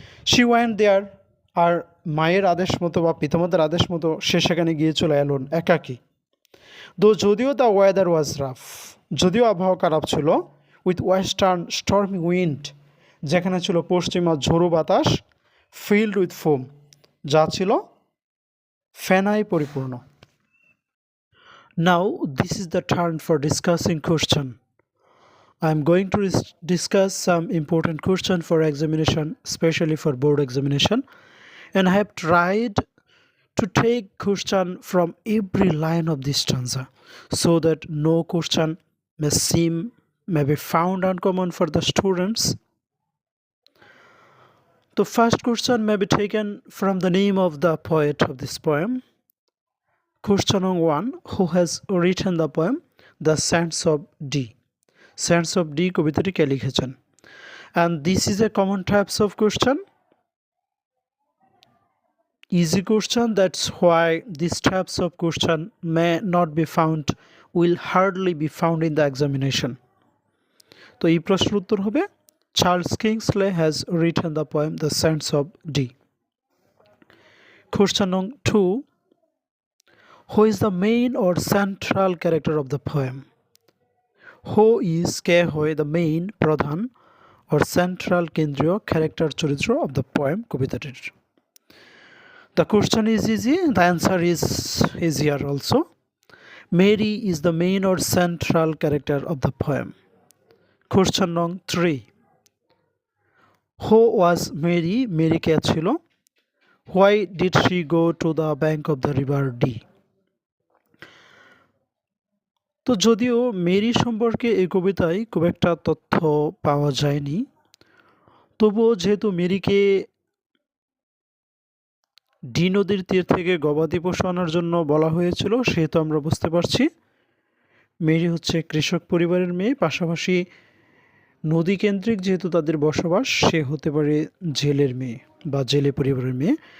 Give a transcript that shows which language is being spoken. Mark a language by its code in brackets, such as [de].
[en] she went there, [bn] আর মায়ের আদেশ মতো বা পিতামাতার আদেশ মতো সে সেখানে গিয়েছিল [en] alone, [bn] একাকী। যদিও [en] the weather was rough, [bn] যদিও আবহাওয়া খারাপ ছিল, [en] with western stormy wind, [bn] যেখানে ছিল পশ্চিমা ঝোড়ো বাতাস, [en] filled with foam, [bn] যা ছিল ফেনায় পরিপূর্ণ। [en] Now this is the turn for discussing question. I am going to discuss some important question for examination, especially for board examination, and I have tried to take question from every line of this stanza so that no question may be found uncommon for the students. The first question may be taken from the name of the poet of this poem. Question 1, who has written the poem The Sands of D? [bn] Sands of D কবিতাটি কে লিখেছেন? [en] And this is a common types of question, easy question. That's why these types of question may not be found, will hardly be found in the examination. [bn] তো এই প্রশ্নের উত্তর হবে [en] Charles Kingsley has written the poem The Sands of D. Question 2, who is the main or central character of the poem? Who is, [bn] কে হয়, [en] the main, [bn] প্রধান, [en] or central, [bn] কেন্দ্রীয়, [en] character, [bn] চরিত্র [en] of the poem, [bn] কবিতাটির? [en] The question is easy, the answer is easier also. Mary is the main or central character of the poem. Question 3, who was Mary? Mary [bn] কে ছিল? [en] Why did she go to the bank of the river D? [bn] তো যদিও Mary সম্পর্কে এই কবিতায় খুব একটা তথ্য পাওয়া যায়নি, তবুও যেহেতু মেরিকে ডি নদীর তীর থেকে গবাদি পশু আনার জন্য বলা হয়েছিল, সেহেতু আমরা বুঝতে পারছি মেরি হচ্ছে কৃষক পরিবারের মেয়ে, পাশাপাশি নদী কেন্দ্রিক যেহেতু তাদের বসবাস, সে হতে পারে জেলের মেয়ে বা জেলে পরিবারের মেয়ে।